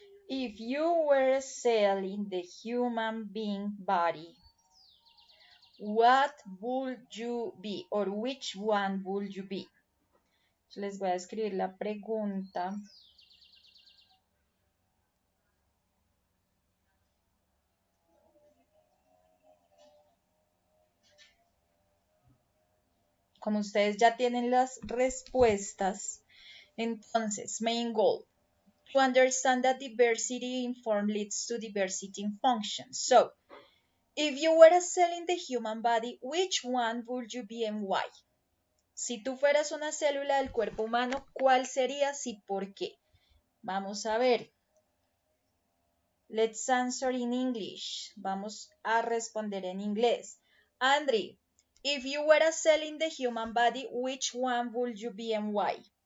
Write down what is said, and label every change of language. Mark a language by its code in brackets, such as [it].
[en] If you were a cell in the human being body, what would you be? Or which one would you be? [es] Les voy a escribir la pregunta. Como ustedes ya tienen las respuestas, entonces, [en] main goal, to understand that diversity in form leads to diversity in function. So, if you were a cell in the human body, which one would you be and why? [es] Si tú fueras una célula del cuerpo humano, ¿cuál serías y por qué? Vamos a ver. [en] Let's answer in English. [es] Vamos a responder en inglés. [en] Andri, if you were a cell in the human body, which one would you be and why?